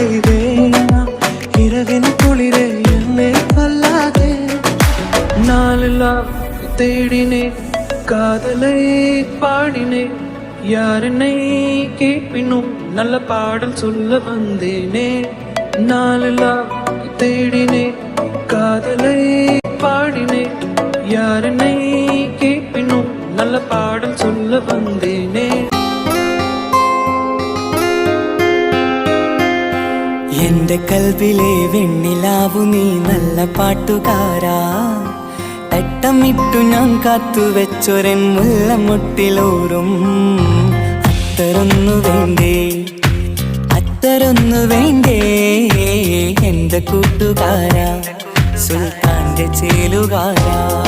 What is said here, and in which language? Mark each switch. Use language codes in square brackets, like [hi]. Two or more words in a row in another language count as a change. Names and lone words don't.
[ta] வேணாம் இரவின் குளிரே என்னை கொல்லாதே நாளெல்லாம் தேடினேன் காதலை பாடினேன் யாரென்னை கேட்பினும் நல்ல பாடல் சொல்ல வந்தேனே நாளெல்லாம் தேடினேன் காதலை பாடினேன் யாரென்னை கேட்பினும் நல்ல பாடல் சொல்ல வந்தேனே [ml] എന്റെ കൽവിലെ വെണ്ണിലാവു നീ നല്ല പാട്ടുകാരാ തട്ടമിട്ടു ഞാൻ കാത്തു വെച്ചൊരൻ മുല്ലമുട്ടിലോറും അത്തരൊന്നു വേണ്ടേ അത്തരൊന്നു വേണ്ടേ എന്റെ കൂട്ടുകാരാ സുൽത്താന്റെ ചേലുകാരാ